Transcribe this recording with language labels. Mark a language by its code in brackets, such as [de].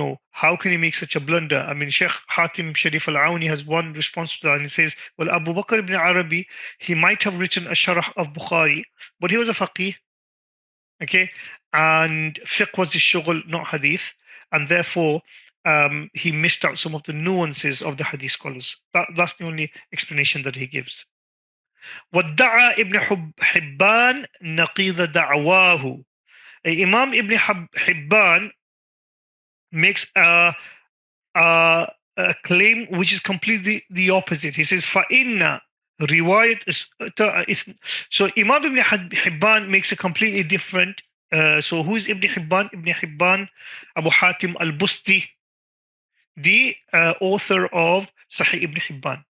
[en] How can he make such a blunder? I mean, Sheikh Hatim Sharif al-Auni has one response to that, and he says, well, Abu Bakr ibn al-Arabi, he might have written a sharh of Bukhari, but he was a faqih, okay? And fiqh was his shughul, not hadith, and therefore, he missed out some of the nuances of the hadith scholars. That's the only explanation that he gives. [ar] وَادَّعَى Ibn Hibban نَقِيضَ دَعْوَاهُ. [en] Imam Ibn Hibban makes a claim which is completely the opposite. He says, [ar] فَإِنَّ رِوَايَةِ. [en] So Imam Ibn Hibban makes a completely different. So who is Ibn Hibban? Ibn Hibban, Abu Hatim al-Busti, the author of Sahih Ibn Hibban.